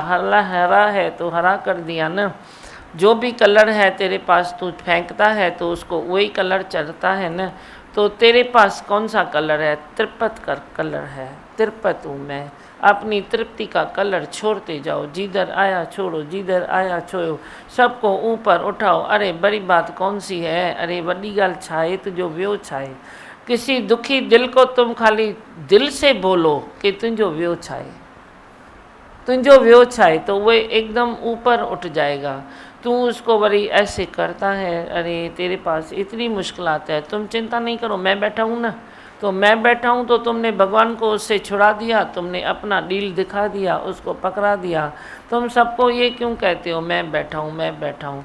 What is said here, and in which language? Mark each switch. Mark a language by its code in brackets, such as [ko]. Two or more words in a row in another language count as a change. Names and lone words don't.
[hi] हरा हरा है तो हरा कर दिया ना। जो भी कलर है तेरे पास तू फेंकता है तो उसको वही कलर चढ़ता है ना। तो तेरे पास कौन सा कलर है? तृप्त का कलर है, तृप्त हूँ मैं। अपनी तृप्ति का कलर छोड़ते जाओ, जिधर आया छोड़ो, जिधर आया छोड़ो, सबको ऊपर उठाओ। अरे बड़ी बात कौन सी है, [sd] अरे वॾी ॻाल्हि छा आहे, तुंहिंजो वियो छा आहे? [hi] किसी दुखी दिल को तुम खाली दिल से बोलो कि [sd] तुंहिंजो वियो छा आहे, तुंहिंजो वियो छा आहे, [hi] तो वो एकदम ऊपर उठ जाएगा। तू उसको वरी ऐसे करता है, अरे तेरे पास इतनी मुश्किलात है, तुम चिंता नहीं करो, मैं बैठा हूँ ना। तो मैं बैठा हूँ तो तुमने भगवान को उससे छुड़ा दिया, तुमने अपना डील दिखा दिया, उसको पकड़ा दिया। तुम सबको ये क्यों कहते हो मैं बैठा हूँ, मैं बैठा हूँ?